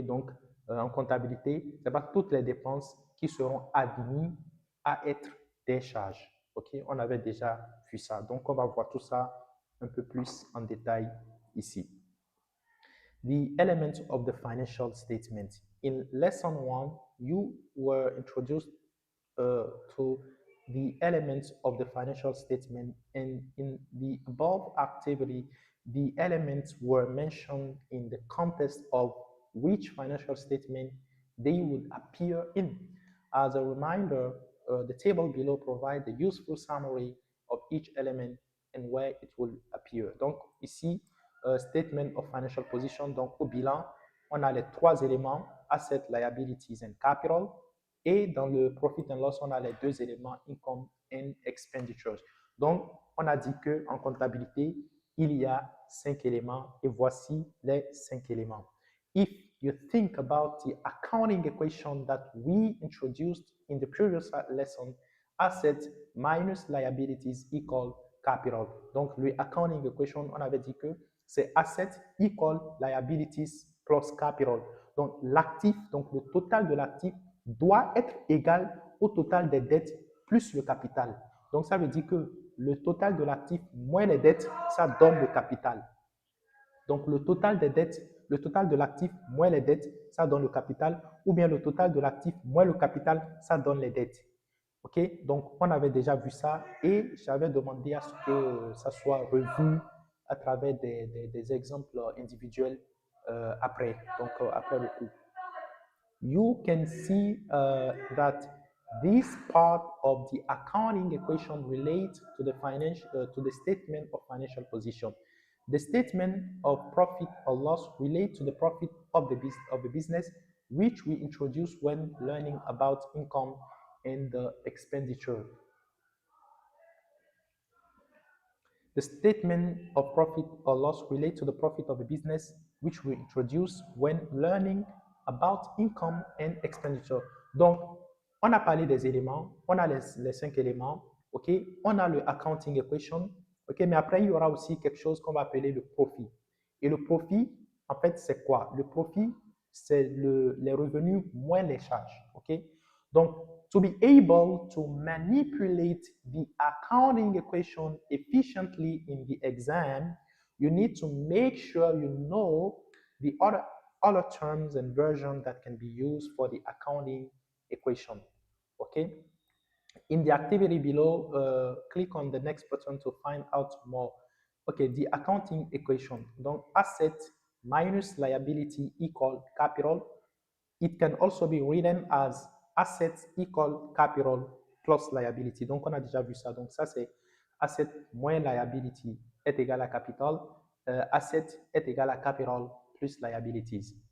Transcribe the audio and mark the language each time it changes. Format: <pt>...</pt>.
<fr>Donc, en comptabilité, ce n'est pas toutes les dépenses qui seront admises à être des charges. OK? On avait déjà vu ça. Donc, on va voir tout ça un peu plus en détail ici.</fr> <en>The elements of the financial statement. In lesson 1, you were introduced to the elements of the financial statement, and in the above activity, the elements were mentioned in the context of which financial statement they would appear in. As a reminder, the table below provides a useful summary of each element and where it will appear.</en> <fr>Donc ici,</fr> <en>statement of financial position,</en> <fr>donc au bilan, on a les trois éléments,</fr> <en>assets, liabilities and capital.</en> <fr>Et dans le</fr> <en>profit and loss,</en> <fr>on a les deux éléments,</fr> <en>income and expenditures.</en> <fr>Donc, on a dit qu'en comptabilité, il y a 5 éléments et voici les 5 éléments.</fr> <en>If you think about the accounting equation that we introduced in the previous lesson, assets minus liabilities equal capital.</en> <fr>Donc, le accounting equation, on avait dit que c'est</fr> <en>assets equal liabilities plus capital.</en> <fr>Donc, l'actif, donc le total de l'actif doit être égal au total des dettes plus le capital. Donc, ça veut dire que le total de l'actif moins les dettes, ça donne le capital. Donc, le total des dettes, le total de l'actif moins les dettes, ça donne le capital, ou bien le total de l'actif moins le capital, ça donne les dettes. OK? Donc, on avait déjà vu ça et j'avais demandé à ce que ça soit revu à travers des exemples individuels après, donc après le cours.</fr> <en>You can see that this part of the accounting equation relates to the statement of financial position. The statement of profit or loss relates to the profit of the business, which we introduced when learning about income and the expenditure. The statement of profit or loss relates to the profit of the business, which we introduced when learning about income and expenditure.</en> <fr>Donc, on a parlé des éléments, on a les 5 éléments, OK? On a le accounting equation, OK? Mais après, il y aura aussi quelque chose qu'on va appeler le profit. Et le profit, en fait, c'est quoi? Le profit, c'est les revenus moins les charges, OK?</fr> <en>Donc, to be able to manipulate the accounting equation efficiently in the exam, you need to make sure you know the other terms and versions that can be used for the accounting equation. Okay? In the activity below, click on the next button to find out more. Okay, the accounting equation. Donc, asset minus liability equal capital. It can also be written as assets equal capital plus liability.</en> <fr>Donc, on a déjà vu ça. Donc, ça, c'est asset moins liability est égal à capital. Asset est égal à capital plus liabilities.</fr>